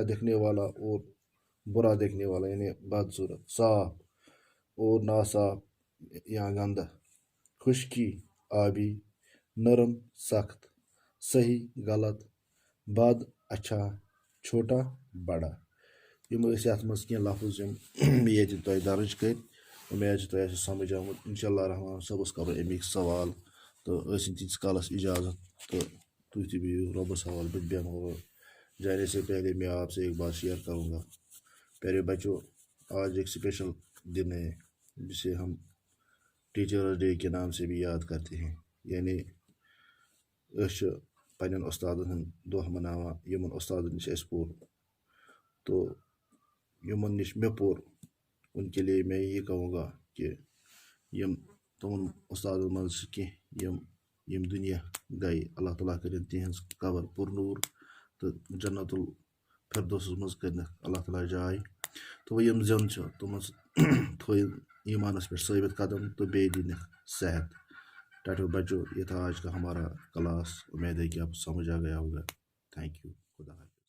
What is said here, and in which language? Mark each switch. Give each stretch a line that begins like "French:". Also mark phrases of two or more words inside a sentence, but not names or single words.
Urdu: دیکھنے والا اور برا دیکھنے والا یعنی بدصورت صاف اور ناصاف یا گندہ خشکی آبی نرم سخت صحیح غلط بد اچھا چھوٹا بڑا
Kashmiri: یِم ٲسۍ یَتھ منٛز کینٛہہ لفظ یِم مےٚ ییٚتہِ تۄہہِ درٕج کٔرۍ اُمید چھِ تۄہہِ آسہِ سمجھ آمُت
Arabic: اِنشاء اللہ
Urdu: رحمان
Kashmiri: صٲبس کرو اَمِکۍ سوال تہٕ ٲسِن تیٖتِس کالس اجازت تہٕ تُہۍ تہِ بِہِو رۄبس حوالہٕ بہٕ تہِ بیٚہمو
Urdu: جانے سے پہلے میں آپ سے ایک بات شیئر کروں گا پیارے بچوں آج ایک اسپیشل دن ہے جسے ہم ٹیچرز ڈے کے نام سے بھی یاد کرتے ہیں یعنی
Kashmiri: أسۍ چھِ پنٛنٮ۪ن اُستادن ہُنٛد دۄہ مناوان یِمن اُستادن نِش اَسہِ پوٚر تو یِمن نِش مےٚ پوٚر
Urdu: ان کے لیے میں یہ کہوں گا کہ
Kashmiri: یِم تِمن اُستادن منٛز چھِ کینٛہہ یِم دُنیا گٔے اللہ تعالیٰ کٔرِنۍ تِہنٛز قبر پُرنوٗر تہٕ جنت الفردوسس منٛز کٔرنکھ اللہ تعالیٰ جاے تو وۄنۍ یِم زِنٛدٕ چھِ تِمن تھٲیِن ایمانس پٮ۪ٹھ ثٲبت قدم تو بیٚیہِ دِنکھ صحت ٹاٹھو بچوں
Urdu: یہ تھا آج کا ہمارا کلاس امید ہے کہ آپ کو سمجھ آ گیا ہوگا
English: thank you
Urdu: خدا حافظ